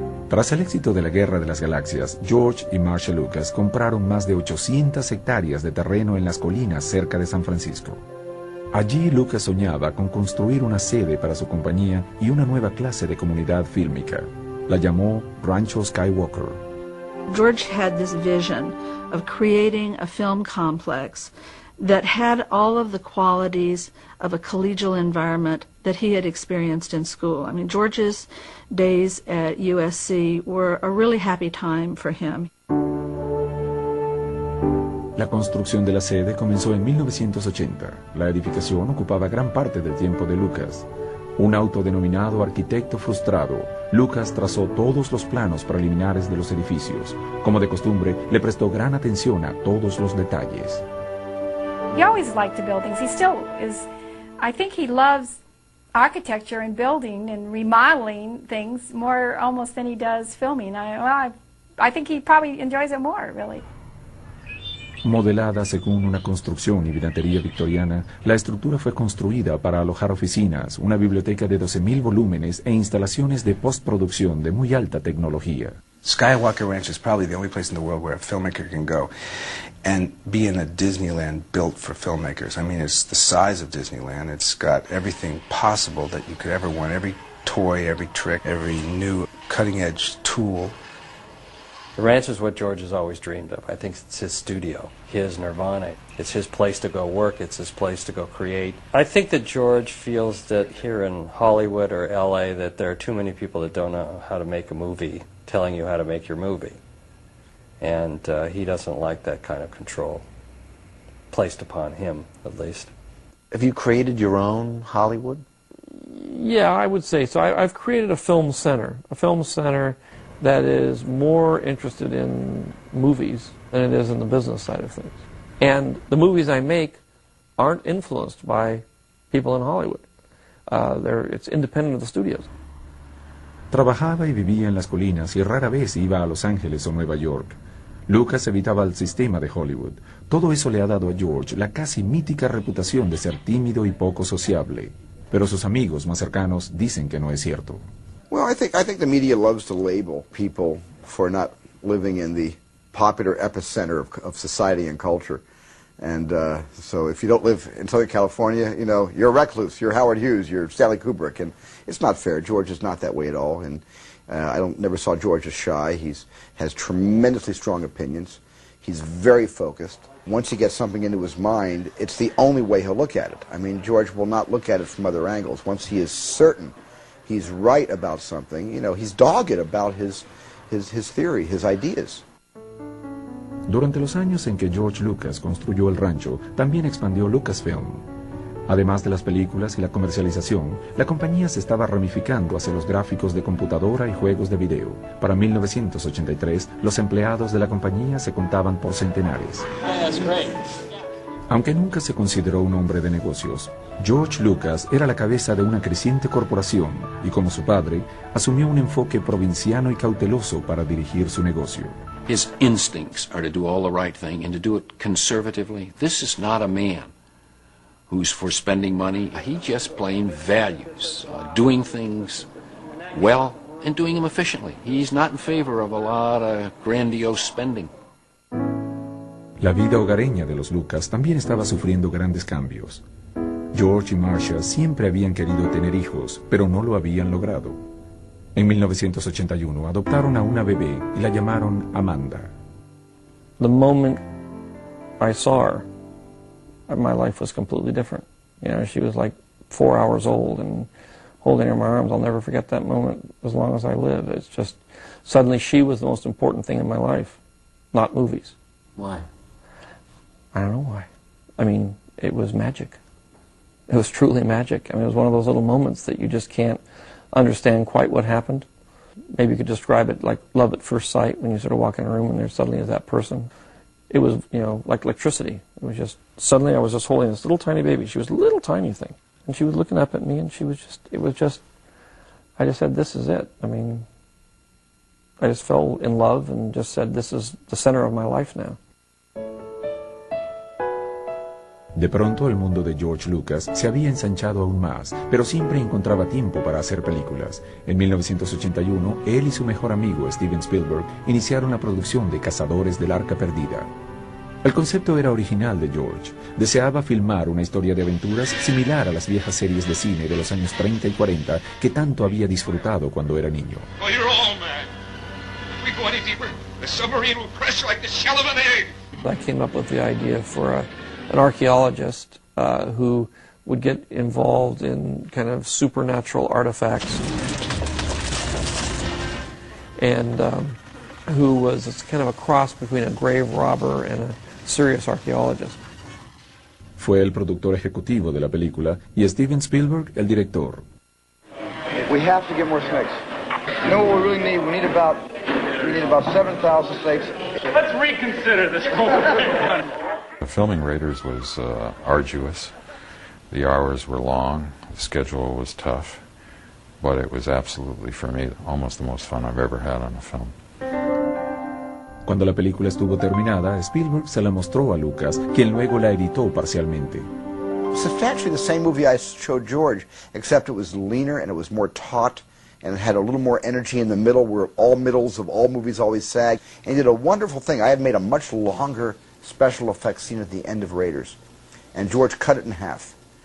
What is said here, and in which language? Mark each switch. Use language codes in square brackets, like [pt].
[es] Tras el éxito de la Guerra de las Galaxias, George y Marshall Lucas compraron más de 800 hectáreas de terreno en las colinas cerca de San Francisco. Allí Lucas soñaba con construir una sede para su compañía y una nueva clase de comunidad fílmica. La llamó Rancho Skywalker. [en] George had this vision of creating a film complex that had all of the qualities of a collegial environment that he had experienced in school. I mean, George's days at USC were a really happy time for him. [es] La construcción de la sede comenzó en 1980. La edificación ocupaba gran parte del tiempo de Lucas. Un autodenominado arquitecto frustrado, Lucas trazó todos los planos preliminares de los edificios. Como de costumbre, le prestó gran atención a todos los detalles. [en] He always liked the buildings. He still is. I think he loves architecture and building and remodeling things more almost than he does filming. I think he probably enjoys it more, really. Modelada según una construcción y vidantería victoriana, la estructura fue construida para alojar oficinas, una biblioteca de 12,000 volúmenes e instalaciones de postproducción de muy alta tecnología. Skywalker Ranch is probably the only place in the world where a filmmaker can go and be in a Disneyland built for filmmakers. I mean, it's the size of Disneyland. It's got everything possible that you could ever want, every toy, every trick, every new cutting-edge tool. The ranch is what George has always dreamed of. I think it's his studio, his nirvana. It's his place to go work. It's his place to go create. I think that George feels that here in Hollywood or L.A. that there are too many people that don't know how to make a movie telling you how to make your movie. And he doesn't like that kind of control placed upon him, at least. Have you created your own Hollywood? Yeah, I would say so. I've created a film center, that is more interested in movies than it is in the business side of things. And the movies I make aren't influenced by people in Hollywood. It's independent of the studios. [es] Trabajaba y vivía en las colinas y rara vez iba a Los Ángeles o Nueva York. Lucas evitaba el sistema de Hollywood. Todo eso le ha dado a George la casi mítica reputación de ser tímido y poco sociable. Pero sus amigos más cercanos dicen que no es cierto. [en] Well, I think the media loves to label people for not living in the popular epicenter of society and culture. And so if you don't live in Southern California, you know, you're a recluse, you're Howard Hughes, you're Stanley Kubrick. And it's not fair. George is not that way at all. And I never saw George as shy. He has tremendously strong opinions. He's very focused. Once he gets something into his mind, it's the only way he'll look at it. I mean, George will not look at it from other angles. Once he is certain he's right about something, you know, he's dogged about his theory, his ideas. [es] Durante los años en que George Lucas construyó el rancho, también expandió Lucasfilm. Además de las películas y la comercialización, la compañía se estaba ramificando hacia los gráficos de computadora y juegos de video. Para 1983, los empleados de la compañía se contaban por centenares. [en] That's great. [es] Aunque nunca se consideró un hombre de negocios, George Lucas era la cabeza de una creciente corporación y, como su padre, asumió un enfoque provinciano y cauteloso para dirigir su negocio. [en] His instincts are to do all the right thing and to do it conservatively. This is not a man who's for spending money. He just plain values doing things well and doing them efficiently. He's not in favor of a lot of grandiose spending. [es] La vida hogareña de los Lucas también estaba sufriendo grandes cambios. George y Marcia siempre habían querido tener hijos, pero no lo habían logrado. En 1981 adoptaron a una bebé y la llamaron Amanda. [en] The moment I saw her, my life was completely different. You know, she was like 4 hours old and holding her in my arms. I'll never forget that moment as long as I live. It's just suddenly she was the most important thing in my life, not movies. Why? I don't know why. I mean, it was magic. It was truly magic. I mean, it was one of those little moments that you just can't understand quite what happened. Maybe you could describe it like love at first sight when you sort of walk in a room and there suddenly is that person. It was, you know, like electricity. It was just, suddenly I was just holding this little tiny baby. She was a little tiny thing. And she was looking up at me and she was just, it was just, I just said, this is it. I mean, I just fell in love and just said, this is the center of my life now. [es] De pronto, el mundo de George Lucas se había ensanchado aún más, pero siempre encontraba tiempo para hacer películas. En 1981, él y su mejor amigo, Steven Spielberg, iniciaron la producción de Cazadores del Arca Perdida. El concepto era original de George. Deseaba filmar una historia de aventuras similar a las viejas series de cine de los años 30 y 40 que tanto había disfrutado cuando era niño. [en] Oh, you're all mad. If we go any deeper, the submarine will crush like the shell of an egg. I came up with the idea for an archaeologist who would get involved in kind of supernatural artifacts and who was kind of a cross between a grave robber and a serious archaeologist. [es] Fue el productor ejecutivo de la película y Steven Spielberg el director. [en] We have to get more snakes. You know what we really need? We need about 7,000 snakes. Let's reconsider this whole thing. The filming Raiders was arduous. The hours were long. The schedule was tough. But it was absolutely, for me, almost the most fun I've ever had on a film. [es] Cuando la película estuvo terminada, Spielberg se la mostró a Lucas, quien luego la editó parcialmente. [en] It's actually the same movie I showed George, except it was leaner and it was more taut, and it had a little more energy in the middle, where all middles of all movies always sag. And he did a wonderful thing. I had made a much longer special effects scene at the end of Raiders, and George cut it in half.